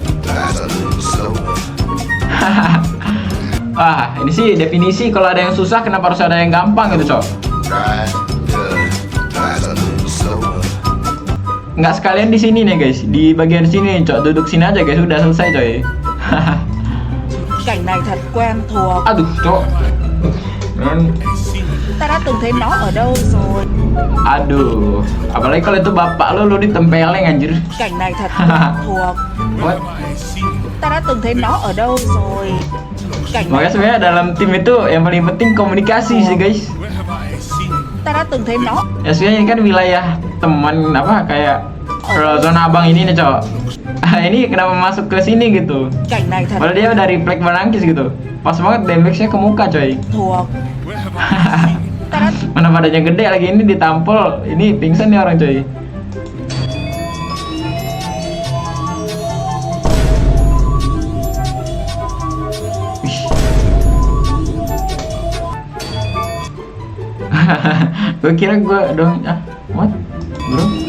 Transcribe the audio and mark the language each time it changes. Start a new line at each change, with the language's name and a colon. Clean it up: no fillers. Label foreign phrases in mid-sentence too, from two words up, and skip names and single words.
Indonesian: Wah, ini sih definisi kalau ada yang susah kenapa harus ada yang gampang gitu cok. Nggak sekalian di sini nih guys, di bagian sini cok, duduk sini aja guys, udah selesai coy.
Vietnamese: Cảnh này thật quen thuộc.
Indonesian: Aduh cok.
Vietnamese: Ta đã từng thấy nó ở đâu rồi.
Indonesian: Aduh, apalagi kalau itu bapak lu ditempeleng anjir.
Vietnamese: Cảnh này thật quen thuộc.
English: What?
Vietnamese: Ta đã từng thấy nó ở đâu rồi. Cảnh
Indonesian: Makanya
Vietnamese: này
Indonesian: sebenarnya dalam tim itu yang paling penting komunikasi sih guys.
Vietnamese: ta đã từng thấy nó.
Indonesian: Ya sebenarnya ini kan wilayah teman apa kayak zona abang ini nih cowok. Ini kenapa masuk ke sini gitu?
Vietnamese: Cảnh này thật
Indonesian: Padahal dia udah refleks menangkis gitu. Pas banget damage-nya ke muka coy.
Vietnamese: thuộc. Ta đã
Indonesian: Mana badannya gede lagi ini ditampol, ini pingsan nih orang coy. Gue kira gue dong
English: what bro.